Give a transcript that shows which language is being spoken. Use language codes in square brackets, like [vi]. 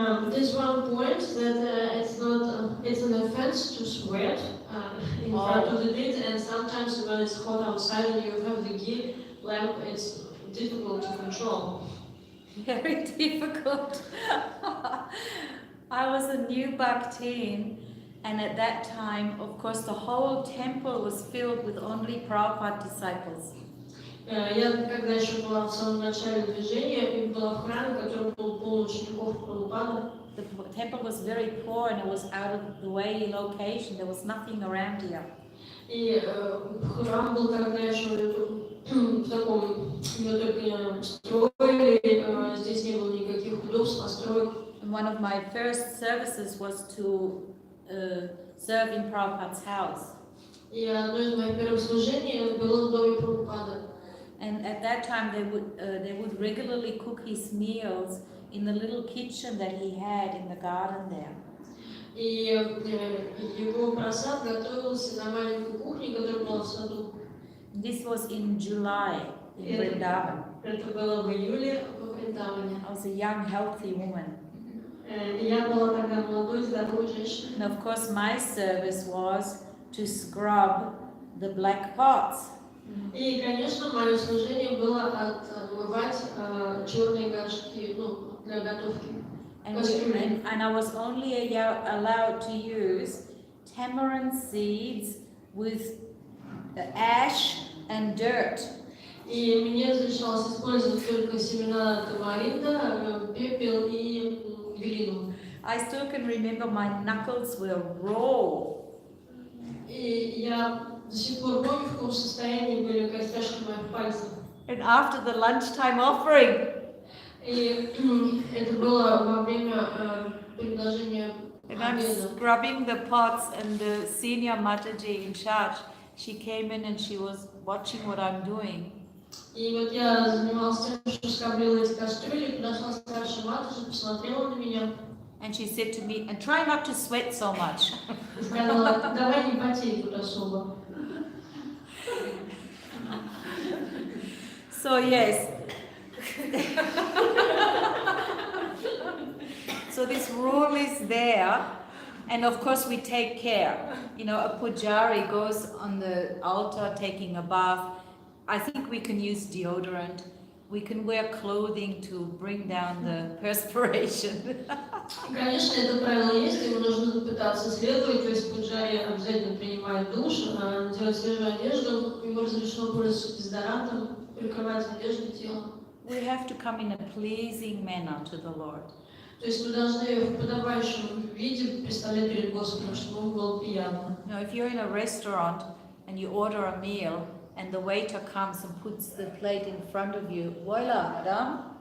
[en] There's one point that it's an offense to sweat in front of the deity, and sometimes when it's hot outside and you have the ghee lamp, it's difficult to control. Very difficult. I was a new bhaktin, and at that time, of course, the whole temple was filled with only Prabhupada disciples. [ru] Я когда еще была в самом начале движения, и была в храме, который был полон учеников Прабхупады. [en] The temple was very poor and it was out of the way location. There was nothing around here. [ru] И храм был тогда еще в таком, его только строили, здесь не было никаких удобств, построек. [en] And one of my first services was to serve in Prabhupada's house. [ru] И одно из моих первых служений было в доме Прабхупады. [en] And at that time they would regularly cook his meals in the little kitchen that he had in the garden there. [ru] И его просад готовился на маленькой кухне, которая была в саду. [en] This was in July in Vrindavan. [ru] Это было в июле в Вриндаване. [en] I was a young, healthy woman. [ru] Я была тогда молодой, здоровой женщиной. [en] And of course my service was to scrub the black pots. [ru] И, конечно, мое служение было отмывать черные горшки, ну, для готовки. [en] And I was only allowed to use tamarind seeds with ash and dirt. [ru] И мне разрешалось использовать только семена тамаринда, пепел и глину. [en] I still can remember my knuckles were raw. [ru] И я до сих пор помню, в каком состоянии были костяшки моих пальцев. [en] And after the lunchtime offering, [ru] И это было во время предложения [en] and I'm [ru] обеда. [en] scrubbing the pots, and the senior Mathaji in charge, she came in and she was watching what I'm doing. [ru] И вот я занималась тем, что скоблила эти кастрюли, подошла старшая Матаджи, посмотрела на меня. [en] And she said to me, and try not to sweat so much. [ru] И сказала, давай не потей тут особо. [en] So yes. So this rule is there, and of course we take care. You know, a pujari goes on the altar taking a bath. I think we can use deodorant. We can wear clothing to bring down the perspiration. [ru] Конечно, это правило есть, его нужно пытаться следовать, то есть пуджари обязательно принимает душ, надевать свежую одежду, ему разрешено пользоваться дезодорантом, прикрывать одежду тело. [en] We have to come in a pleasing manner to the Lord. [ru] То То есть мы должны в подобающем виде представлять перед Господом, чтобы ему было приятно. [en] You know, if you're in a restaurant and you order a meal and the waiter comes and puts the plate in front of you, [fr] voila, madame.